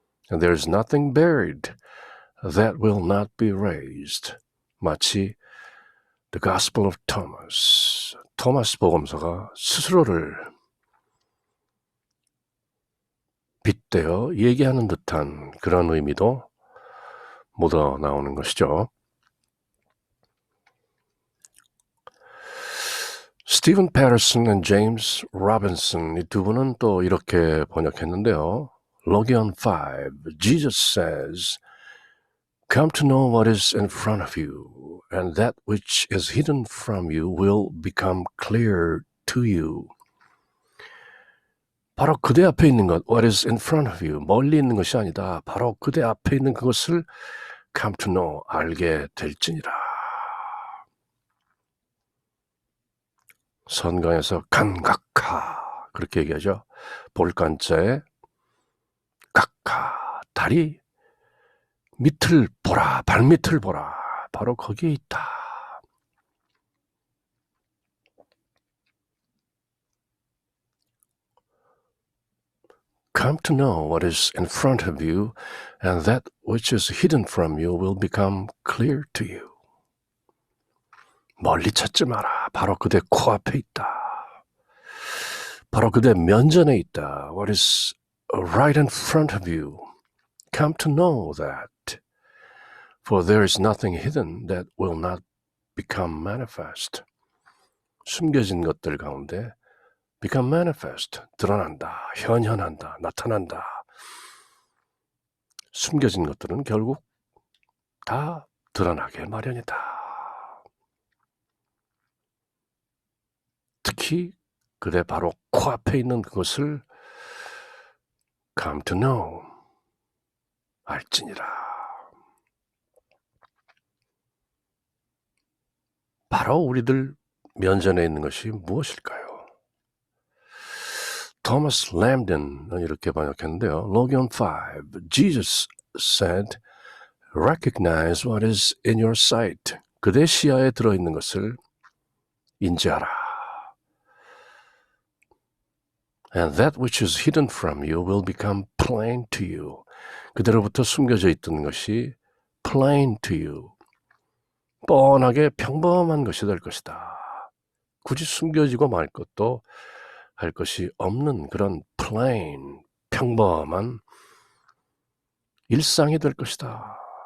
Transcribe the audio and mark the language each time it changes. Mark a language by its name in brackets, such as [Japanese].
[English] And there is nothing buried that will not be raised. [Korean] 마치 The Gospel of Thomas, 토마스 복음서가 스스로를 빗대어 얘기하는 듯한 그런 의미도 묻어 나오는 것이죠. 스티븐 패터슨 and 제임스 로빈슨, 이 두 분은 또 이렇게 번역했는데요. [English] Logion 5, Jesus says, Come to know what is in front of you, and that which is hidden from you will become clear to you. [Korean] 바로 그대 앞에 있는 것, what is in front of you, 멀리 있는 것이 아니다. 바로 그대 앞에 있는 그것을 come to know, 알게 될지니라. 선강에서 간각하, 그렇게 얘기하죠. 볼간자에 각하, 다리 밑을 보라, 발밑을 보라. 바로 거기에 있다. [English] Come to know what is in front of you, and that which is hidden from you will become clear to you. [Korean] 멀리 찾지 마라. 바로 그대 코앞에 있다. 바로 그대 면전에 있다. [English] What is right in front of you. Come to know that. For there is nothing hidden that will not become manifest. [Korean] 숨겨진 것들 가운데 become manifest, 드러난다, 현현한다, 나타난다. 숨겨진 것들은 결국 다 드러나게 마련이다. 특히 그대 바로 코앞에 있는 그것을 come to know, 알지니라. 바로 우리들 면전에 있는 것이 무엇일까요? 토마스 램든은 이렇게 번역했는데요. [English] Logion 5, Jesus said, Recognize what is in your sight. [Korean] 그대 시야에 들어있는 것을 인지하라. [English] And that which is hidden from you will become plain to you. [Korean] 그대로부터 숨겨져 있던 것이 plain to you. 뻔하게 평범한 것이 될 것이다. 굳이 숨겨지고 말 것도 할 것이 없는 그런 plain, 평범한 일상이 될 것이다.